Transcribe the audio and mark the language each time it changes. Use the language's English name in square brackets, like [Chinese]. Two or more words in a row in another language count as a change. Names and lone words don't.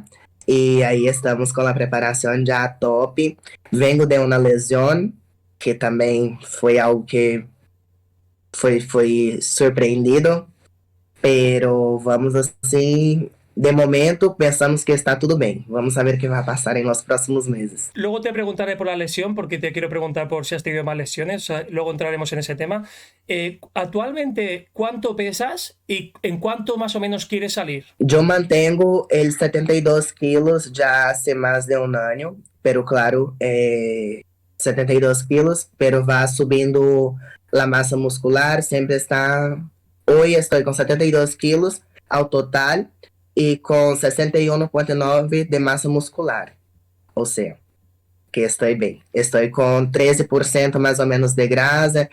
[Portuguese] E aí estamos com a preparação já top. Vengo de uma lesão, que também foi algo que foi surpreendido, pero vamos assim, de momento pensamos que está tudo bem. Vamos saber o que vai passar em [Spanish] los próximos meses. Luego te preguntaré por la lesión, porque te quiero preguntar por si has tenido más lesiones. O sea, luego entraremos en ese tema. Actualmente, ¿cuánto pesas y en cuánto más o menos quieres salir? [Portuguese] Eu mantenho el 72 quilos já hace mais de um ano, pero claro, 72 quilos, pero va subindo a massa muscular, sempre está... Hoje estou com 72 quilos ao total e com 61,9 de massa muscular. Ou seja, que estou bem. Estou com 13% mais ou menos de grasa.